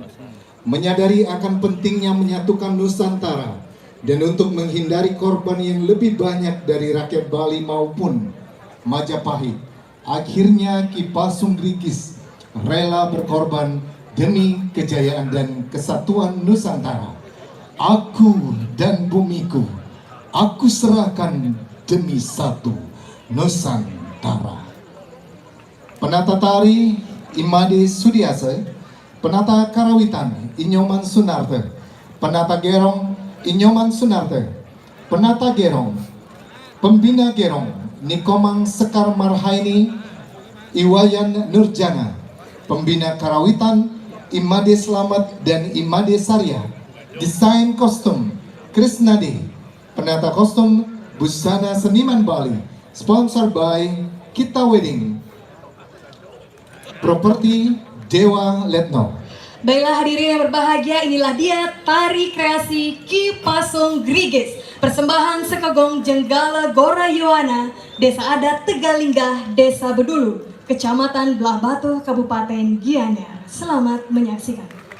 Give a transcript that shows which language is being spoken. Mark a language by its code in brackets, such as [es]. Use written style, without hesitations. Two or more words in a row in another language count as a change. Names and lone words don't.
[id] Menyadari akan pentingnya menyatukan Nusantara dan untuk menghindari korban yang lebih banyak dari rakyat Bali maupun Majapahit, akhirnya Ki Pasung Grigis rela berkorban demi kejayaan dan kesatuan Nusantara. Aku dan bumiku, aku serahkan demi satu Nusantara. Penata tari Imade Sudiase, penata karawitan Inyoman Sunarte, penata gerong Inyoman Sunarte, penata gerong, pembina gerong Nikomang Sekar Marhaini Iwayan Nurjana, pembina karawitan Imade Slamet dan Imade Sarya, desain kostum Krisnade, penata kostum busana seniman Bali, [en] sponsor by [id] Kita Wedding, properti Dewa Letno. Baiklah hadirin yang berbahagia, inilah dia tari kreasi Ki Pasung Grigis, persembahan Sekegong Jenggala Gorayoana, Desa Adat Tegalinggah, Desa Bedulu, Kecamatan Belah Batu, Kabupaten Gianyar. Selamat menyaksikan.